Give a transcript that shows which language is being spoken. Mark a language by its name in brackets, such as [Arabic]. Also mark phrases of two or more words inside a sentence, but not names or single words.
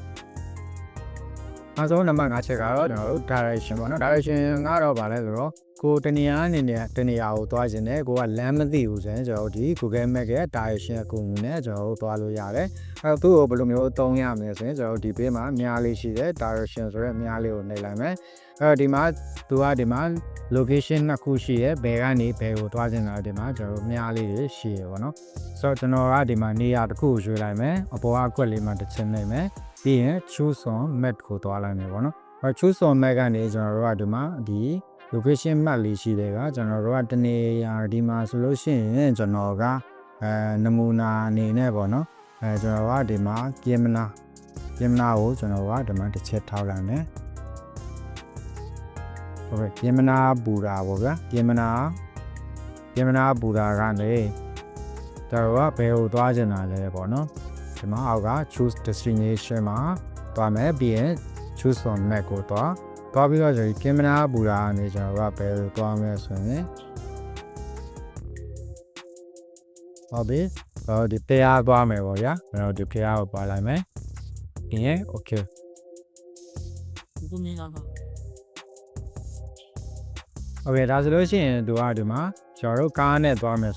[Burmese] နောက်ဆုံးနံပါတ်5ချက်ကတော့ကျွန်တော်တို့ direction ပေါ့နော် direction ကတော့ဗာလဲဆိုတော့ကိုတနေရာအနေနဲ့တနေရာကိုသွားခြင်းနဲ့ကိုကလမ်းမသိဘူးဆိုရင်ကျွန်တော်တို့ဒီ Google Map ရဲ့ direction အကူအညီနဲ့ကျွန်တော်တို့သွားလို့ရတယ်အဲ့တော့သူ့ကိုဘယ်လိုမျိုးသုံးရမလဲဆိုရင်ကျွန်တော်တို့ဒီဘေးမှာ မြားလေးရှိတယ် direction ဆိုတဲ့မြားလေးကိုနှိပ်လိုက်မယ်အဲ့တော့ဒီမှာသူကဒီမှာ location နှစ်ခုရှိရယ်ဘယ်ကနေဘယ်ကိုသွားခြင်းလဲဒီမှာ ကျွန်တော်တို့မြားလေးတွေရှိရယ်ပေါ့နော်ဆိုတော့ကျွန်တော်ကဒီမှာနေရာတစ်ခုကိုရွှေ့လိုက်မယ်အပေါ်ကအကွက်လေးမှာတစ်ချက်နှိပ်မယ်ပြီးရင် [English] choose on map [Burmese] ကိုသွားလိုက်မယ်ပေါ့နော် [English] choose on map [Burmese] ကနေကျွန်တော်တို့ကဒီမှာဒီ [English] location map [Burmese] လေးရှိတယ်ကကျွန်တော်တို့ကတနေရာဒီမှာဆိုလို့ရှိရင်ကျွန်တော်ကနမူနာအနေနဲ့ပေါ့နော်ကျွန်တော်ကဒီမှာပြင်မနာကိုကျွန်တော်ကဒီမှာတစ်ချက်ထောက်လိုက်မယ် ဟုတ်ကဲ့ပြင်မနာပူတာပေါ့ဗျာပြင်မနာပူတာကနေကျွန်တော်ကဘယ်ကိုသွားချင်တာလဲပေါ့နော်ဒီမှာအောက်က [English] choose destination [Burmese] မှာသွားမယ်ပြီးရင် [English] choose on map [Burmese] ကိုသွားပြီးတော့ကင်မရာပူတာကနေကျွန်တော်ကဘယ်လိုသွားမလဲဆိုရင် ဟုတ်ပြီဒီတရားသွားမယ်ပေါ့ဗျာကျွန်တော်ဒီတရားကိုပါလိုက်မယ်ပြီးရင် okay โอเคဒါဆိုလို့ရှိရင်သူကဒီမှာကျွန်တော်တို့ကားနဲ့သွားမယ်